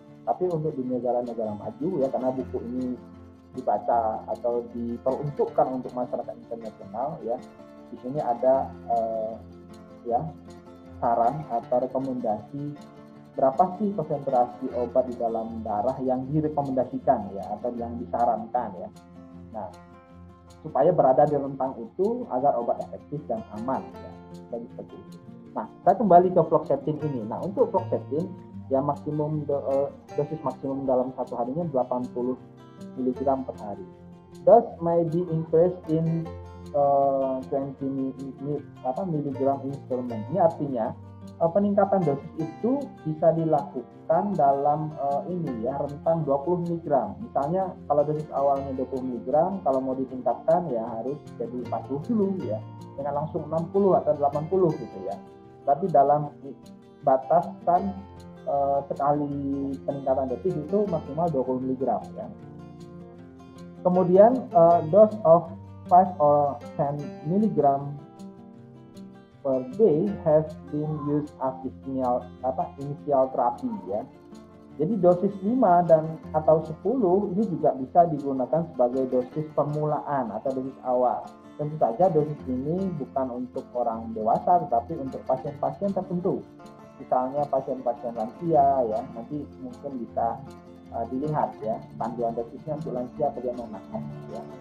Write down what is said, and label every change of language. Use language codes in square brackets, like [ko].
[id] Tapi untuk di negara-negara maju ya, karena buku ini dibaca atau diperuntukkan untuk masyarakat internasional ya, di sini ada saran atau rekomendasi berapa sih konsentrasi obat di dalam darah yang direkomendasikan ya, atau yang disarankan ya. Nah, supaya berada di rentang itu agar obat efektif dan aman ya, seperti itu. Nah, saya kembali ke fluoxetine ini. Nah, untuk fluoxetine ya maksimum dosis maksimum dalam satu harinya 80 mg per hari. [en] Thus may be increased in 20 mg instrument. [id] Ini artinya peningkatan dosis itu bisa dilakukan dalam rentang 20 mg. Misalnya kalau dosis awalnya 20 mg, kalau mau ditingkatkan ya harus jadi 40 dulu ya. Dengan langsung 60 atau 80 gitu ya. Tapi dalam batasan sekali peningkatan dosis itu maksimal 20 mg ya. [en] Kemudian dose of 5 or 10 mg per day has been used as initial terapi ya. [id] Jadi dosis 5 dan atau 10 ini juga bisa digunakan sebagai dosis permulaan atau dosis awal. Tentu saja dosis ini bukan untuk orang dewasa, tetapi untuk pasien-pasien tertentu. Misalnya pasien-pasien lansia ya, nanti mungkin bisa dilihat ya panduan dosisnya untuk lansia bagaimana ya.